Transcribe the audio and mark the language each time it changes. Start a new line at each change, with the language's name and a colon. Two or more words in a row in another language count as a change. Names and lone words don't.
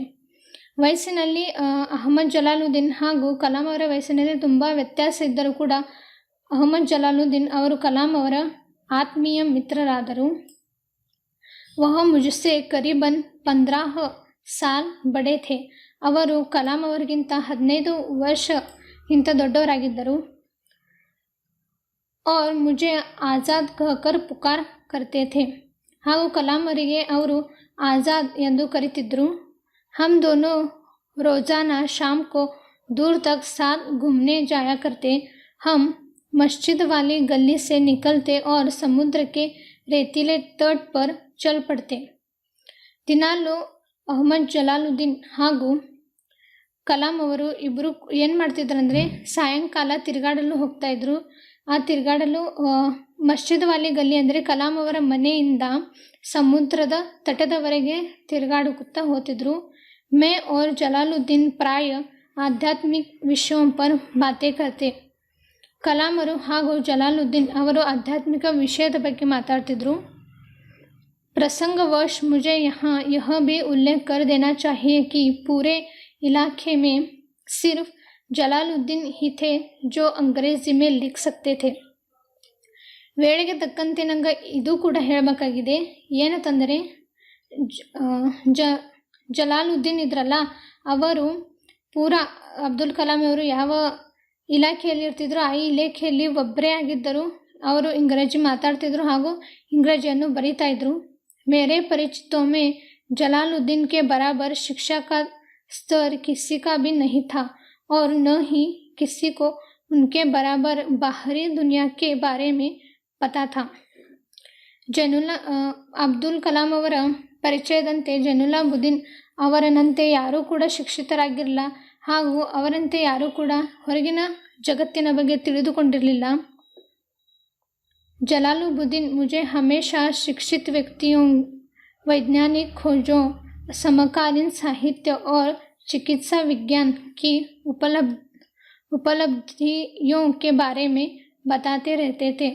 Kannada: ವಯಸ್ಸಿನಲ್ಲಿ ಅಹಮದ್ ಜಲಾಲುದ್ದೀನ್ ಹಾಗೂ ಕಲಾಂ ಅವರ ವಯಸ್ಸಿನಲ್ಲಿ ತುಂಬ ವ್ಯತ್ಯಾಸ ಇದ್ದರೂ ಕೂಡ ಅಹಮದ್ ಜಲಾಲುದ್ದೀನ್ ಅವರು ಕಲಾಂ ಅವರ ಆತ್ಮೀಯ ಮಿತ್ರರಾದರು.
Hindi: वह मुझसे करीबन 15 साल बड़े थे.
Kannada: ಅವರು ಕಲಾಂ ಅವರಿಗಿಂತ 15 ವರ್ಷಕ್ಕಿಂತ ದೊಡ್ಡವರಾಗಿದ್ದರು.
Hindi: और मुझे ಆಜಾದ್ कहकर पुकार करते थे.
Kannada: ಹಾಗೂ ಕಲಾಂ ಅವರಿಗೆ ಅವರು ಆಜಾದ್ ಎಂದು ಕರೀತಿದ್ರು.
Hindi: हम दोनों रोज़ाना शाम को दूर तक साथ घूमने जाया करते. हम मस्जिद वाली गली से निकलते और समुद्र के रेतीले तट पर चल पड़ते.
Kannada: ದಿನಾಲು ಅಹಮದ್ ಜಲಾಲುದ್ದೀನ್ ಹಾಗೂ ಕಲಾಂ ಅವರು ಇಬ್ಬರು ಏನು ಮಾಡ್ತಿದ್ರಂದರೆ ಸಾಯಂಕಾಲ ತಿರುಗಾಡಲು ಹೋಗ್ತಾಯಿದ್ರು. ಆ ತಿರುಗಾಡಲು
Hindi: मस्जिद वाली गली
Kannada: ಅಂದರೆ ಕಲಾಂ ಅವರ ಮನೆಯಿಂದ ಸಮುದ್ರದ ತಟದವರೆಗೆ ತಿರುಗಾಡುತ್ತಾ ಹೋಗ್ತಿದ್ರು.
Hindi: मैं और जलालुद्दीन प्राय आध्यात्मिक विषयों पर बातें करते.
Kannada: ಕಲಾಂ ಅವರು ಹಾಗೂ ಜಲಾಲುದ್ದೀನ್ ಅವರು ಆಧ್ಯಾತ್ಮಿಕ ವಿಷಯದ ಬಗ್ಗೆ ಮಾತಾಡ್ತಿದ್ರು.
Hindi: प्रसंगवश मुझे यहाँ यह भी उल्लेख कर देना चाहिए कि पूरे इलाके में सिर्फ ಜಲಾಲುದ್ದೀನ್ ही थे जो अंग्रेजी में लिख सकते थे.
Kannada: ವೇಳೆಗೆ ತಕ್ಕಂತೆ ನಂಗೆ ಇದು ಕೂಡ ಹೇಳಬೇಕಾಗಿದೆ. ಏನಂತಂದರೆ ಜಲಾಲುದ್ದೀನ್ ಇದ್ರಲ್ಲ, ಅವರು ಪೂರಾ ಅಬ್ದುಲ್ ಕಲಾಂ ಅವರು ಯಾವ ಇಲಾಖೆಯಲ್ಲಿ ಇರ್ತಿದ್ರು ಆ ಇಲಾಖೆಯಲ್ಲಿ ಒಬ್ಬರೇ ಆಗಿದ್ದರು. ಅವರು ಇಂಗ್ರೇಜಿ ಮಾತಾಡ್ತಿದ್ರು ಹಾಗೂ ಇಂಗ್ರೇಜಿಯನ್ನು ಬರೀತಾ ಇದ್ರು.
Hindi: मेरे परिचितों में जलालुद्दीन के बराबर शिक्षा का स्तर किसी का भी नहीं था और न ही किसी को उनके बराबर बाहरी दुनिया के बारे में पता था.
Kannada: ಅಬ್ದುಲ್ ಕಲಾಂ ಅವರ ಪರಿಚಯದಂತೆ ಜೈನುಲಾಬುದ್ದೀನ್ ಅವರನಂತೆ ಯಾರೂ ಕೂಡ ಶಿಕ್ಷಿತರಾಗಿರಲಿಲ್ಲ ಹಾಗೂ ಅವರಂತೆ ಯಾರೂ ಕೂಡ ಹೊರಗಿನ ಜಗತ್ತಿನ ಬಗ್ಗೆ ತಿಳಿದುಕೊಂಡಿರಲಿಲ್ಲ.
Hindi: जलालुद्दीन मुझे हमेशा शिक्षित व्यक्तियों, वैज्ञानिक खोजों, समकालीन साहित्य और चिकित्सा विज्ञान की उपलब्धियों के बारे में बताते रहते थे.